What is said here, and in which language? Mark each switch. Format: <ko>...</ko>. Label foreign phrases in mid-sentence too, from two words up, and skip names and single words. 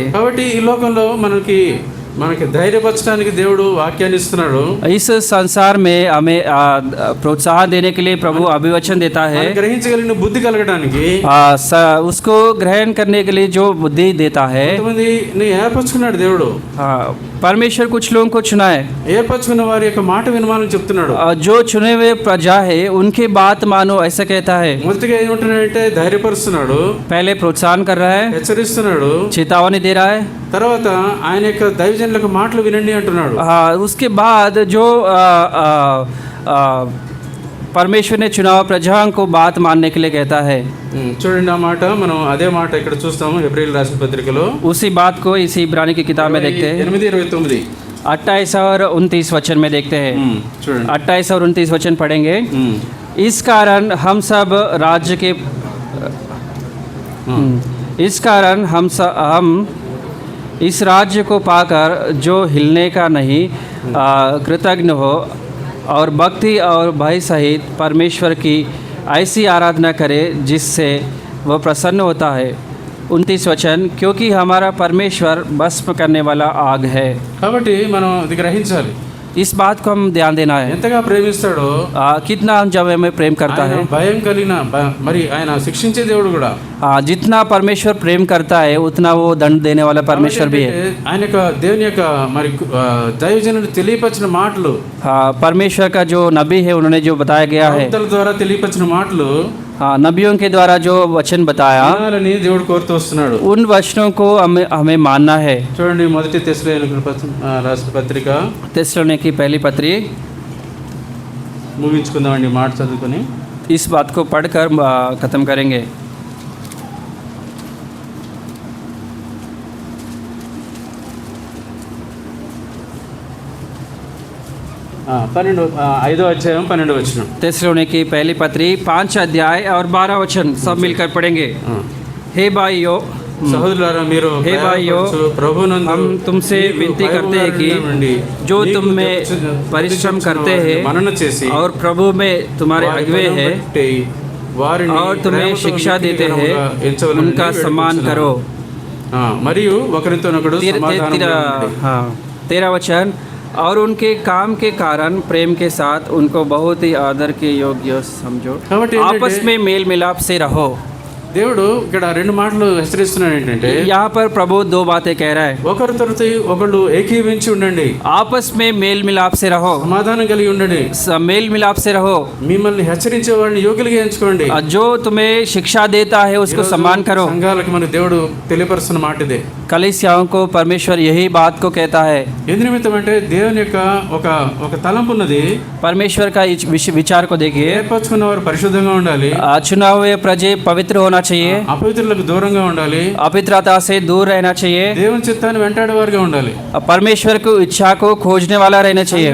<te>కాబట్టి ఈ లోకంలో మనకి ధైర్యపరచడానికి దేవుడు వాక్యాన్ని ఇస్తున్నాడు.</te> <hi>इस संसार में हमें प्रोत्साहन देने के लिए प्रभु अभिवचन देता है,</hi> <te>గ్రహించగలిగిన బుద్ధి కలగడానికి,</te> <hi>उसको ग्रहण करने के लिए जो बुद्धि देता है।</hi> <te>కొంతమందిని ఏర్పరచుకున్నాడు దేవుడు.</te> <hi>परमेश्वर कुछ लोगों को चुना है,</hi> <te>ఏర్పరచుకున్న వారి యొక్క మాట వినమాలని చెప్తున్నాడు.</te> <hi>जो चुने हुए प्रजा है उनके बात मानो ऐसा कहता है।</hi> <te>మొదటిగా ఏమంటున్నాడంటే ధైర్యపరుస్తున్నాడు,</te> <hi>पहले प्रोत्साहन कर रहा है,</hi> <te>హెచ్చరిస్తున్నాడు,</te> <hi>चेतावनी दे रहा है।</hi> <te>తర్వాత ఆయన యొక్క దైవజనులకు మాటలు వినండి అంటున్నాడు.</te> <hi>उसके बाद जो परमेश्वर ने चुनाव प्रजाओं को बात मानने के लिए कहता है।</hi> <te>చూడండి ఆ మాట, మనం అదే మాట ఇక్కడ చూస్తాము హెబ్రీయులకు రాసిన పత్రికలో.</te> <hi>उसी बात को इसी इब्रानी की किताब में देखते हैं।</hi> <te>8:29</te> <hi>28 और 29 वचन में देखते हैं।</hi> <te>చూడండి.</te> <hi>28 और 29 वचन पढ़ेंगे। इस कारण हम सब राज्य के इस कारण हम इस राज्य को पाकर जो हिलने का नहीं, कृतज्ञ हो और भक्ति और भय सहित परमेश्वर की ऐसी आराधना करे जिससे वह प्रसन्न होता है। 29 वचन, क्योंकि हमारा परमेश्वर भस्म करने वाला आग है।</hi> <te>కాబట్టి మనం ఇది గ్రహించాలి.</te> <hi>इस बात को हम ध्यान देना है,</hi> <te>ఎంతగా ప్రేమిస్తాడో,</te> <hi>कितना हम जब हमें प्रेम करता है।</hi> <te>భయం కలిగిన మరి ఆయన శిక్షించే దేవుడు కూడా.</te> <hi>जितना परमेश्वर प्रेम करता है उतना वो दंड देने वाला परमेश्वर भी है।</hi> <te>ఆయన యొక్క దేవుని యొక్క మరి దైవజనుడు తెలియపరిచిన మాటలు,</te> <hi>परमेश्वर का जो नबी है उन्होंने जो बताया गया है,</hi> <te>ప్రవక్తల ద్వారా తెలియపరిచిన మాటలు,</te> <hi>नबियों के द्वारा जो वचन बताया,</hi> <te>వినాలని దేవుడు కోరుతూ వస్తున్నాడు.</te> <hi>उन वचनों को हमें मानना है।</hi> <te>చూడండి మొదటి తెస్సలోనికీయులకు రాసిన పత్రిక,</te> <hi>తెస్సలోనికీ पहली पत्री,</hi> <te>ముగించుకుందామండి మాట చదువుకొని.</te> <hi>इस बात को पढ़कर ख़त्म करेंगे।</hi> <te>ఐదో అధ్యాయం 12వ వచనం.</te> <hi>తెస్సలోనికీ पहली पत्री 5 अध्याय और 12 वचन सब मिलकर पढ़ेंगे। हे भाइयों,</hi> <te>సహోదరులారా, మీరు</te> <hi>हे भाइयों,</hi> <te>ప్రభువునందు</te> <hi>हम तुमसे विनती करते हैं कि जो तुम में परिश्रम करते हैं</hi> <te>మనన చేసి</te> <hi>और प्रभु में तुम्हारे अगुवे हैं और तुम्हें शिक्षा देते हैं, उनका सम्मान करो।</hi> <te>మరియు ఒకరితోనొకడు</te> <hi>हाँ, 13 वचन, और उनके काम के कारण प्रेम के साथ उनको बहुत ही आदर के योग्य समझो, आपस में मेल मिलाप से रहो।</hi> <te>దేవుడు ఇక్కడ రెండు మాటలు హెచ్చరిస్తున్నాడు ఏంటంటే,</te> <hi>यहाँ पर प्रभु 2 बातें कह रहा है।</hi> <te>ఒకరితో ఒకళ్ళు ఏకీవించి ఉండండి,</te> <hi>आपस में मेल मिलाप से रहो,</hi> <te>సమాధానం కలిగి ఉండండి,</te> <hi>मेल मिलाप से रहो,</hi> <te>మిమ్మల్ని హెచ్చరించే వాడిని యోగ్యులుగా ఎంచుకోండి,</te> <hi>जो तुम्हें शिक्षा देता है उसको सम्मान करो।</hi> <te>సంఘాలకు మన దేవుడు తెలియపరుస్తున్న మాట ఇదే.</te> <hi>कलीसियाओं को परमेश्वर यही बात को कहता है।</hi> <te>ఎందు నిమిత్తం అంటే దేవుని యొక్క ఒక తలంపు ఉన్నది.</te> <hi>परमेश्वर का इस विचार को देखिए,</hi> <te>ఏర్పరచుకున్న వారు పరిశుద్ధంగా ఉండాలి,</te> <hi>चुनाव हुए प्रजे पवित्र होना चाहिए,</hi> <te>అపవిత్రులకు దూరంగా ఉండాలి,</te> <hi>अपवित्रता से दूर रहना चाहिए,</hi> <te>దేవుని చిత్తాన్ని వెంటాడేవారుగా ఉండాలి.</te> <hi>परमेश्वर को इच्छा को खोजने वाला रहना चाहिए।</hi>